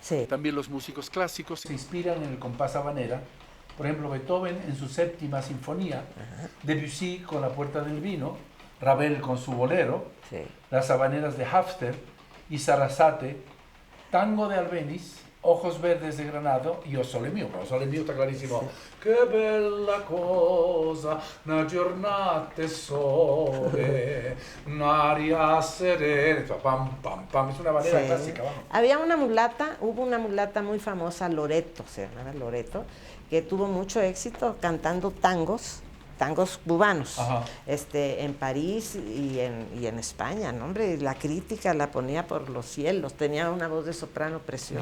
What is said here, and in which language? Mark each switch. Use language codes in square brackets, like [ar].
[es] También los músicos clásicos se inspiran en el compás habanera. Por ejemplo, Beethoven en su 7ª sinfonía, Debussy con La Puerta del Vino, Ravel con su bolero, las habaneras de Hafter y Sarasate, Tango de Albéniz, Ojos Verdes de Granado y O Sole Mio. O Sole Mio está clarísimo. [it] Che bella cosa, una giornata sole, un'aria serena, pam, pam, pam. [es] Es una habanera clásica, vamos. Hubo una mulata muy famosa, Loreto, se llamaba Loreto, que tuvo mucho éxito cantando tangos cubanos, en París y en España, ¿no? Hombre, la crítica la ponía por los cielos, tenía una voz de soprano preciosa.